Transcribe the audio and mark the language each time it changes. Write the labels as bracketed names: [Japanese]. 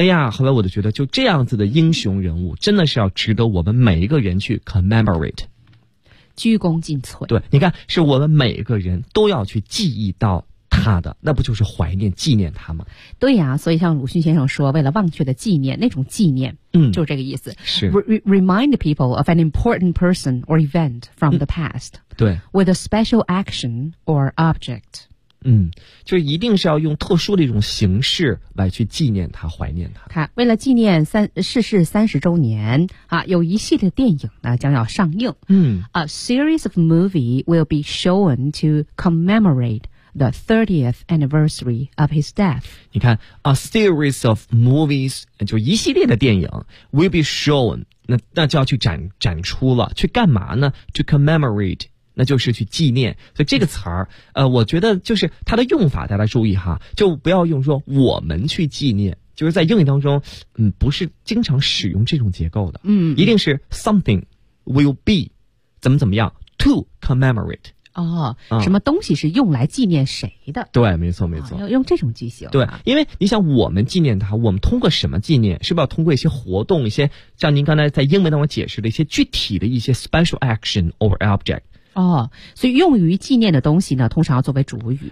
[Chinese] 哎呀，后来我就觉得就这样子的英雄人物真的是要值得我们每一个人去 commemorate。鞠躬尽瘁，对，你看是我们每一个人都要去记忆到他的，那不就是怀念纪念他吗？对呀、啊、所以像鲁迅先生说，为了忘却的纪念，那种纪念，嗯，就是这个意思。是 [English] Remind people of an important person or event from the past、 [Chinese] 嗯、对 [English] with a special action or object。 [Chinese] 嗯，就是一定是要用特殊的一种形式来去纪念他，怀念他。看，为了纪念逝世30周年啊，有一系列电影呢将要上映。嗯， [English] A series of movie will be shown to commemorateThe 30th anniversary of his death. [Chinese] 你看 [English] a series of movies, [Chinese] 就一系列的电影 [English] will be shown, [Chinese] 那就要去展出了，去干嘛呢？ [English] To commemorate, [Chinese] 那就是去纪念。所以这个词儿，我觉得就是它的用法，大家注意哈，就不要用说我们去纪念，就是在英语当中，嗯，不是经常使用这种结构的，嗯，一定是 [English] something will be [Chinese] 怎么怎么样 [English] to commemorate。 [Chinese] 哦，什么东西是用来纪念谁的、嗯、对，没错没错、哦、用这种句型、啊、对，因为你想我们纪念他，我们通过什么纪念，是不是要通过一些活动，一些像您刚才在英文当中解释的一些具体的一些 [English] special action or object。 [Chinese] 哦，所以用于纪念的东西呢通常要作为主语，